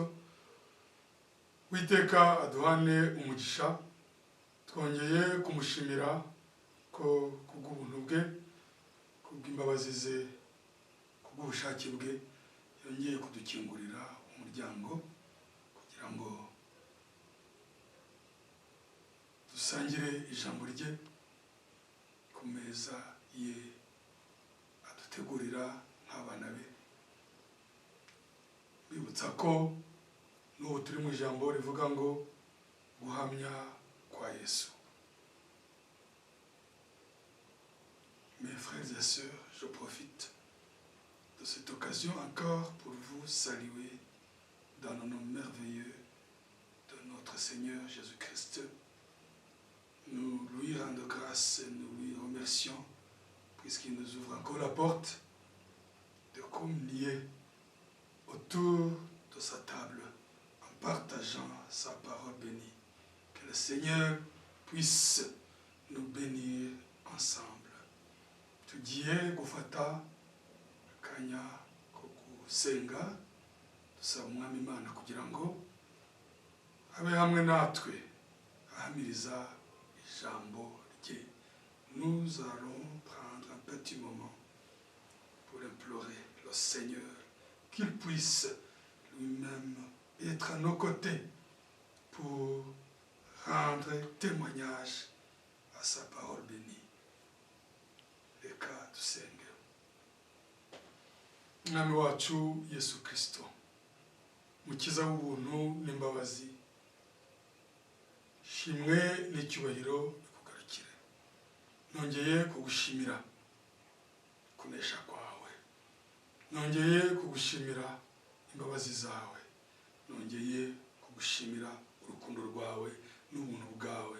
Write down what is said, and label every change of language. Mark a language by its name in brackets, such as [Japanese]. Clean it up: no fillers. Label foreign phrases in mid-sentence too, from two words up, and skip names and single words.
[Kinyarwanda] Uwiteka aduhane umugisha, twongeye kumushimira ko kubw'ubuntu bwe, kubw'imbabazi ze, kubw'ubushake bwe yongeye kudukingurira umuryango kugira ngo dusangire ijambo rye ku meza ye adutegurira nk'abana be. Bibutsa ko n'ubu turi mu ijambo rivuga ngo guhamya kwa Yesu. [French] Mes frères et sœurs, je profite de cette occasion encore pour vous saluer dans le nom merveilleux de notre Seigneur Jésus-Christ. Nous lui rendons grâce et nous lui remercions puisqu'il nous ouvre encore la porte de communier autour de sa table en partageant sa parole bénie. Que le Seigneur puisse nous bénir ensemble. [Kinyarwanda] Tugiye gufata akanya ko gusenga dusaba umwami Imana kugira ngo abe hamwe natwe ahamiriza ijambo rye. [French] Nous allons prendre un petit moment pour implorer le Seigneur qu'il puisse lui-même être à nos côtés pour rendre témoignage à sa parole bénie. [Kinyarwanda] Reka dusenge. Mwami wacu Yesu Kristo, mukiza w'ubuntu n'imbabazi, shimwe n'icyubahiro bikugarukire. Nongeye kugushimira kunesha kwawe, nongeye kugushimira imbabazi zawe, nongeye kugushimira urukundo rwawe n'ubuntu bwawe.